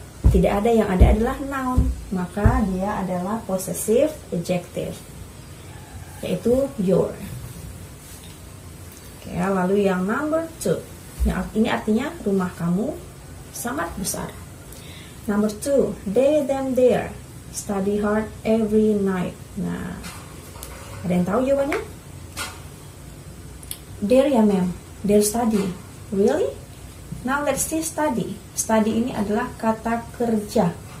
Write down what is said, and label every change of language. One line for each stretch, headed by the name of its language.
Indonesian: Tidak ada, yang ada adalah noun. Maka dia adalah possessive adjective, yaitu your. Oke, lalu yang number 2. Yang ini artinya rumah kamu sangat besar.
English: Number 2, they, them, their study hard every night.
Indonesian: Nah, ada yang tahu jawabannya?
English: Their ya ma'am, their study. Really? Now let's see study.
Indonesian: Study ini adalah kata kerja.